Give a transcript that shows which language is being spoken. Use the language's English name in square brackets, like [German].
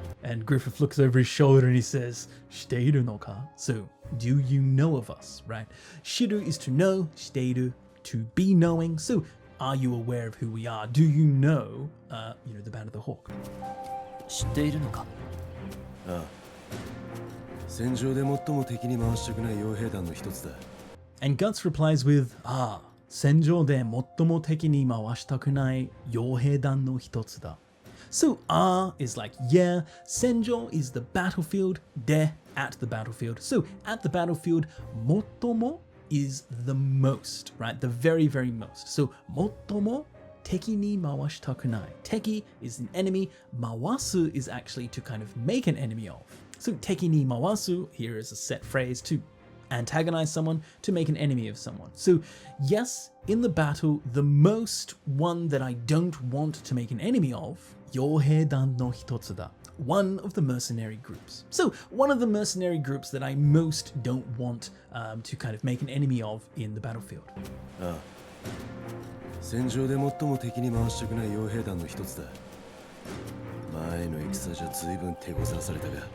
[English] And Griffith looks over his shoulder and he says, 知っているのか? So, do you know of us, right? Shiru is to know, 知っている to be knowing. So, are you aware of who we are? Do you know, the band of the hawk? [Japanese] 知っているのか？ああ。戦場で最も敵に回したくない傭兵団の一つだ。 [English] And Guts replies with, [Japanese] 戦場で最も敵に回したくない傭兵団の一つだ。 [English] So, is like yeah, senjo is the battlefield, de at the battlefield. So, at the battlefield, motomo is the most, right? The very, very most. So, motomo teki ni mawashitakunai. Teki is an enemy. Mawasu is actually to kind of make an enemy of. So, teki ni mawasu here is a set phrase to antagonize someone, to make an enemy of someone. So yes, in the battle, the most one that I don't want to make an enemy of, Yoheidan no hitotsu da, one of the mercenary groups. So one of the mercenary groups that I most don't want to kind of make an enemy of in the battlefield. [Japanese] 戦場で最も敵に回したくない傭兵団の一つだ。前の戦じゃ随分手こずらされたが。